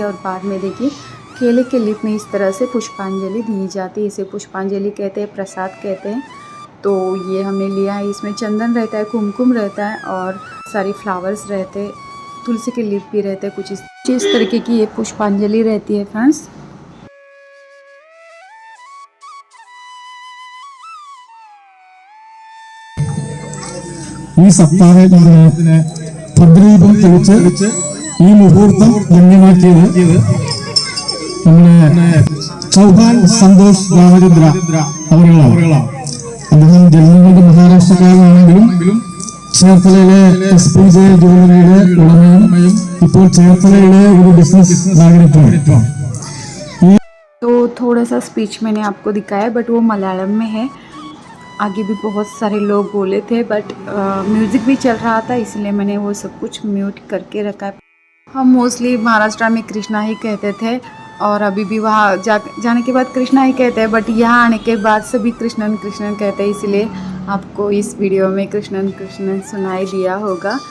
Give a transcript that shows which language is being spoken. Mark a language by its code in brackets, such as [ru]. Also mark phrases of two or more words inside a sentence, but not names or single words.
[hi] और बाद में देखिए केले के लिप में इस तरह से पुष्पांजलि दी जाती है। इसे पुष्पांजलि कहते हैं, प्रसाद कहते हैं। तो ये हमने लिया है। इसमें चंदन रहता है, कुमकुम रहता है और सारी फ्लावर्स रहते हैं, तुलसी के लिप भी रहते हैं। कुछ इस तरीके की ये पुष्पांजलि रहती है फ्रेंड्स। [ml] ഈ സപ്താഹത്തിന് ഭദ്രദീപം തെളിച്ച് ഈ മുഹൂർത്തം ധന്യമാക്കിയത് നമ്മുടെ ചൗഹാൻ സന്തോഷ് രാമചന്ദ്ര അവരുകളാണ്. അദ്ദേഹം ജന്മങ്ങളുടെ മഹാരാഷ്ട്രക്കാരനാണെങ്കിലും ചേർത്തലയിലെ SPJ ജ്വല്ലറിയുടെ ഉടമയും ഇപ്പോൾ ചേർത്തലയിലെ ഒരു ബിസിനസ് മാഗ്നറ്റുമാണ്. [hi] तो थोड़ा सा स्पीच मैंने आपको दिखाया, बट वो मलयालम में है। आगे भी बहुत सारे लोग बोले थे, बट म्यूज़िक भी चल रहा था इसलिए मैंने वो सब कुछ म्यूट करके रखा है। हम मोस्टली महाराष्ट्र में कृष्णा ही कहते थे और अभी भी वहाँ जाने के बाद कृष्णा ही कहते हैं, बट यहाँ आने के बाद सभी कृष्णन कृष्णन कहते हैं, इसलिए आपको इस वीडियो में कृष्णन कृष्णन सुनाई दिया होगा।